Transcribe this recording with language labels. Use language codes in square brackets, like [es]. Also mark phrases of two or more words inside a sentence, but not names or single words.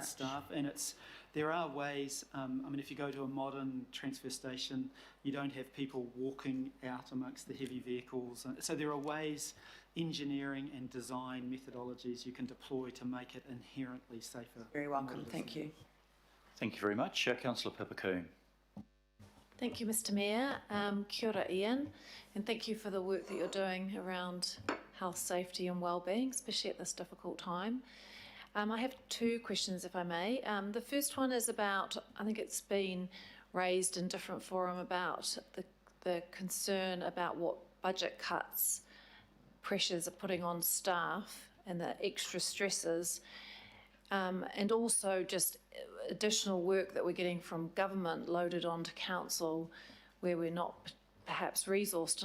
[en] Staff, and there are ways. I mean, if you go to a modern transfer station, you don't have people walking out amongst the heavy vehicles, and so there are ways, engineering and design methodologies you can deploy to make it inherently safer. Very welcome. Thank you. Thank you very much. Councillor Pipacoon. Thank you, Mr. Mayor. [mi] Kia ora, Ian, [en] and thank you for the work that you're doing around health, safety and wellbeing, especially at this difficult time. I have two questions, if I may. The first one is about, I think it's been raised in different forum about the concern about what budget cuts pressures are putting on staff and the extra stresses, and also just additional work that we're getting from government loaded onto council where we're not perhaps resourced.